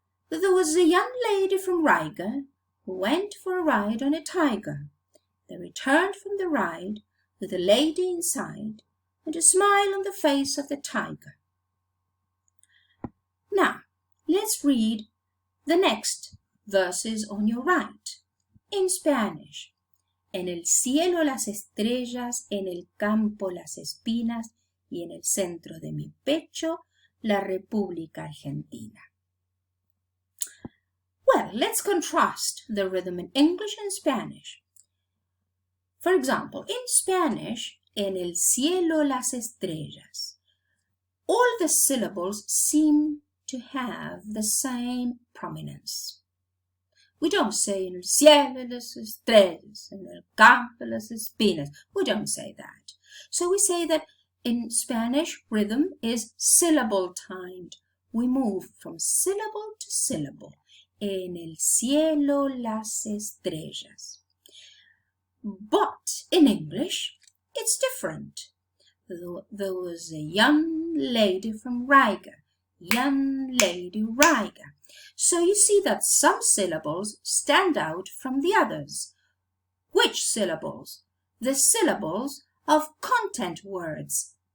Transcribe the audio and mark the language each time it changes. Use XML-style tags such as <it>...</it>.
<en>There was a young lady from Riga who went for a ride on a tiger. They returned from the ride with a lady inside and a smile on the face of the tiger. Now, let's read the next verses on your right in Spanish.</en> <es>En el cielo las estrellas, en el campo las espinas y en el centro de mi pecho la República Argentina.</es> <en>Well, let's contrast the rhythm in English and Spanish. For example, in Spanish,</en> <es>en el cielo las estrellas,</es> <en>all the syllables seem to have the same prominence. We don't say</en> <es>en el cielo las estrellas, en el campo las espinas.</es> <en>We don't say that. So we say that in Spanish, rhythm is syllable timed. We move from syllable to syllable.</en> <es>En el cielo las estrellas.</es> <en>But in English, it's different. There was a young lady from Riga. Young lady Riga. So you see that some syllables stand out from the others. Which syllables? The syllables of content words.</en>